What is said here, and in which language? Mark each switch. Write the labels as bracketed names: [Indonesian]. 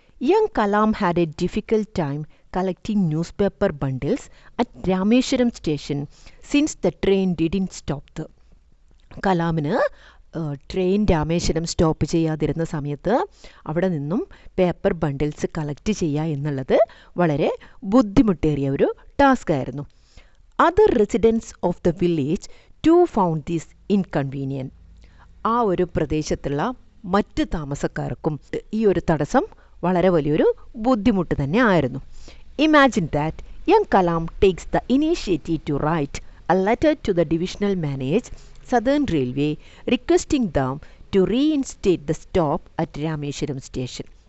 [English] Young Kalam had a difficult time collecting newspaper bundles at Rameswaram station since the train didn't stop. [Malayalam] കലാമിന് train Rameswaram stop ചെയ്യാതിരുന്ന സമയത്ത് അവിടെ നിന്നും paper bundles collect ചെയ്യുക എന്നുള്ളത് വളരെ ബുദ്ധിമുട്ടേറിയ ഒരു ടാസ്ക് ആയിരുന്നു. [English] Other residents of the village too found this inconvenient. [Malayalam] ആ ഒരു പ്രദേശത്തുള്ള മറ്റ് താമസക്കാർക്കും ഈ ഒരു തടസ്സം വളരെ വലിയൊരു ബുദ്ധിമുട്ട് തന്നെ ആയിരുന്നു. [English] Imagine that young Kalam takes the initiative to write a letter to the divisional manage southern railway requesting them to reinstate the stop at Rameswaram station.